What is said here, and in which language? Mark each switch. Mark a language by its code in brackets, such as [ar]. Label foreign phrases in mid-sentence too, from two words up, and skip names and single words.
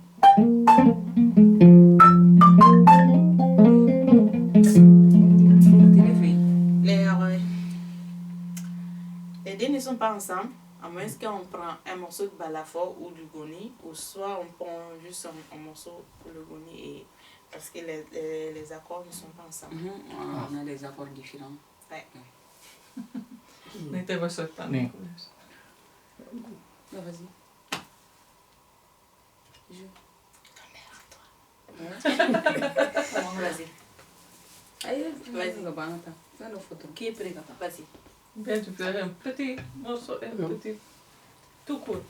[fr] Les deux ne sont pas ensemble, à moins qu'on prend un morceau de balafon ou du goni, ou soit on prend juste un morceau pour le goni, et parce que les accords ne sont pas ensemble. On a des accords différents. Ouais. [fi] Niitä ei voi soittaa Niin. niin kuin yhdessä. No, [fr] vas-y. Vas-y. Vas-y. Qui est prêt, papa? Vas-y. Bien, tu peux faire un petit morceau, un petit... Tout court.